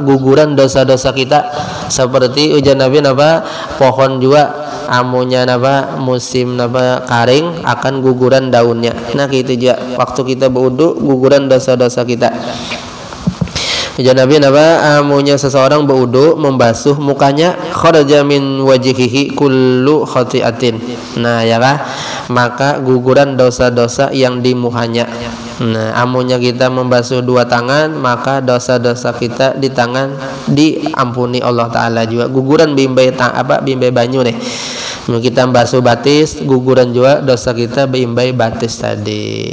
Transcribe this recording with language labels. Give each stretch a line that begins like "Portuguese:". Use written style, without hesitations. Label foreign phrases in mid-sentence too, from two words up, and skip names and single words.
Banjar: Guguran dosa-dosa kita. Seperti ujar Nabi apa? Pohon juga amunnya apa? Musim apa? Kering akan guguran daunnya. Nah, gitu juga waktu kita berwudu guguran dosa-dosa kita. Ujar Nabi amunnya seseorang berwudu membasuh mukanya
Arabic: خرج من وجهه كل خطيئة.
Banjar: Nah, ya kah? Maka guguran dosa-dosa yang di mukanya. Nah, amunnya kita membasuh dua tangan maka dosa-dosa kita di tangan diampuni Allah Taala juga. Guguran bimbai bimbai banyu nih. Kita basuh batis, guguran juga dosa kita bimbai batis tadi.